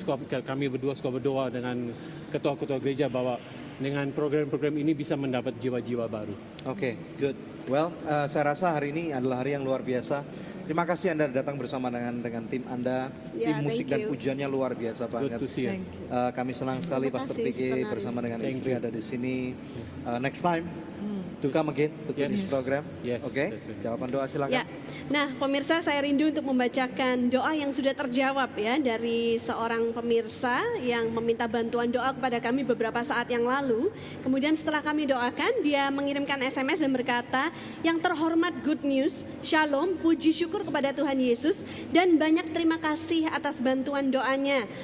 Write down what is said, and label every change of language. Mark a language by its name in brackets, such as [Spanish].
[Indonesian] Kami berdua suka berdoa dengan ketua-ketua gereja bahwa dengan program-program ini bisa mendapat jiwa-jiwa baru. [English] Oke, good. [Indonesian] Well, saya rasa hari ini adalah hari yang luar biasa. Terima kasih Anda datang bersama dengan tim Anda. Tim musik dan pujiannya luar biasa banget. Kami senang sekali Pastor Vicky bersama dengan istri ada di sini. [English] Next time to come again to this program. [Indonesian] Oke, jawaban doa silakan. Ya. Nah, pemirsa, saya rindu untuk membacakan doa yang sudah terjawab ya dari seorang pemirsa yang meminta bantuan doa kepada kami beberapa saat yang lalu. Kemudian setelah kami doakan, dia mengirimkan SMS dan berkata, "Yang terhormat Good News, Shalom, puji syukur kepada Tuhan Yesus dan banyak terima kasih atas bantuan doanya.